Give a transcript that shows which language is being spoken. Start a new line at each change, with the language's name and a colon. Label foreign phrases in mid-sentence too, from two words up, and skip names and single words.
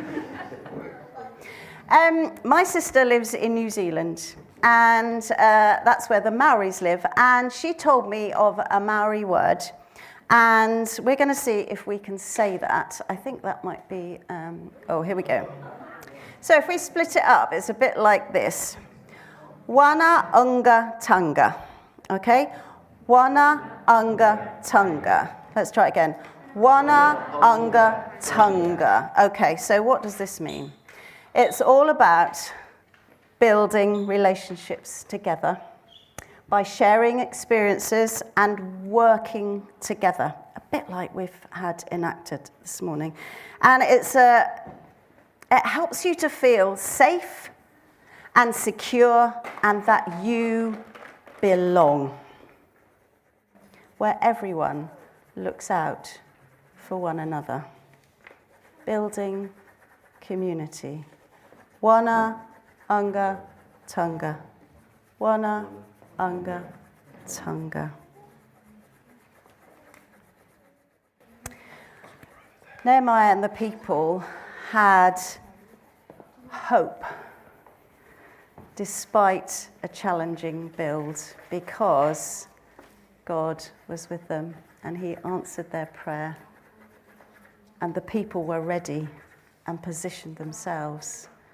English: My sister lives in New Zealand, and that's where the Maoris live. And she told me of a Maori word, and we're going to see if we can say that. I think that might be, here we go. So if we split it up, it's a bit like this.
Māori: Wana unga tanga. Okay? Wana unga tanga.
English: Let's try it again.
Māori: Wana unga tanga.
English: Okay, so what does this mean? It's all about building relationships together by sharing experiences and working together, a bit like we've had enacted this morning. And it helps you to feel safe and secure and that you belong, where everyone looks out for one another. Building community.
Māori: Wana unga tanga. Wana unga tanga.
English: Nehemiah and the people had hope despite a challenging build because God was with them and he answered their prayer and the people were ready and positioned themselves.